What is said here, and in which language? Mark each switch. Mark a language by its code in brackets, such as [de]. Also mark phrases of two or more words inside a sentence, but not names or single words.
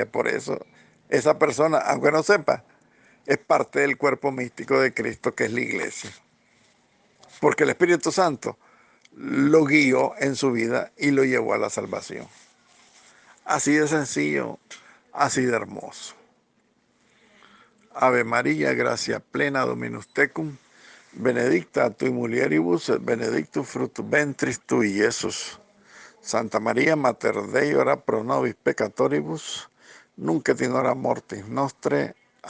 [es] Por eso esa persona, aunque no sepa, es parte del cuerpo místico de Cristo, que es la iglesia. Porque el Espíritu Santo lo guió en su vida y lo llevó a la salvación. Así de sencillo, así de hermoso. [la] Ave María, gracia plena, Dominus tecum, benedicta tui mulieribus, et benedictus fructus ventris tui, Iesus. Santa María, Mater Dei, ora pro nobis peccatoribus, nunc et in hora mortis nostre.